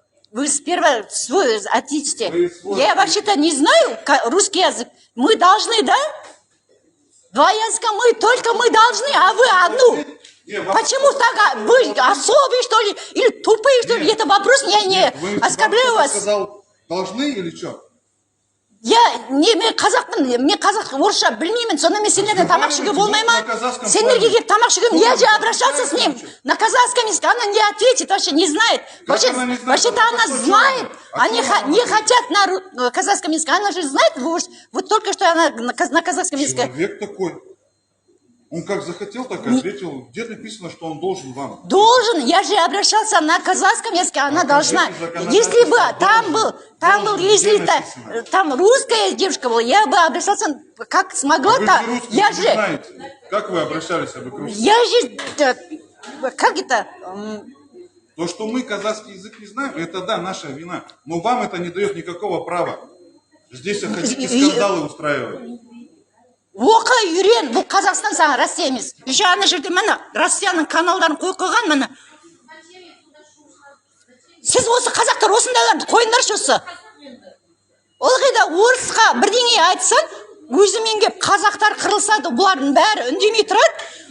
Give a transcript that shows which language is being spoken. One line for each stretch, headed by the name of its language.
Russian: Вы сперва свой ответите. Я вообще-то не знаю русский язык. Мы должны, да? Два языка только мы должны, а вы одну. Почему так? Вы особые, что ли? Или тупые, что ли? Это вопрос, я не оскорбляю вас. Сказал, должны или что?
Kazakh: Мен қазақ орысша білмеймін, сонда мен сендерден тамақ ішуге болмай ма? Сендерге келіп тамақ ішуге,
Russian: я же обращался с ним на казахском языке, она не ответит, вообще не знает. Вообще-то она знает, они не хотят на казахском языке, она же знает, вот только что она на казахском языке. Человек такой. Он как захотел, так и ответил. Где написано, что он должен вам? Должен. Я же обращался на казахском языке, она должна. Если бы если там русская девушка была, я бы обращался, как смогла-то. Я же... Знаете. Как вы обращались к русскому? Я же... Как это? То, что мы казахский язык не знаем, это да, наша вина. Но вам это не дает никакого права. Здесь хотите скандалы устраивать.
Kazakh: Оқы, үйрен, бұл Қазақстан саған Россия емес.
Russian: Еще
Kazakh: ана жерде мана Россияның каналдарын қойған мана. Сіз осы қазақтар осындайларды қойыңдаршы осы. Ылғи да орысқа бірдеңе айтсан, өзімен кеп қазақтар қырылсады, бұлардың бәрі үндемей тұрады.